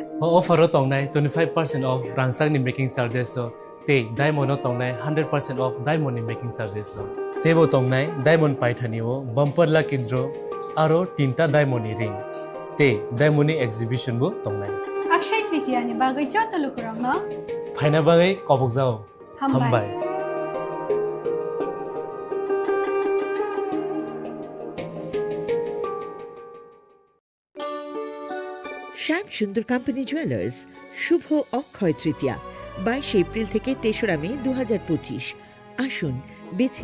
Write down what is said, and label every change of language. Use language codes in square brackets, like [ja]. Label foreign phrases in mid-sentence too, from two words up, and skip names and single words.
[brx] अफार तंनाय 25% ऑफ रांसांनि [en] making charges [brx] ते डायमंड तंनाय 100% [en] off diamond making charges [brx] तेबो तंनाय डायमंड पाइथानिओ [en] bumper lucky draw [brx] आरो 3टा [en] diamond ring [brx] ते [en] diamond exhibition [brx] बो तंनाय अक्षय तृतीया नि बागै जत लोगोरांनो फाइना बागै कबक जाओ हामबाय [bn] শ্যাম সুন্দর কোম্পানি জুয়েলার্স শুভ অক্ষয় তৃতীয়া 22 এপ্রিল থেকে 3রা মে 2025 আসুন বেছে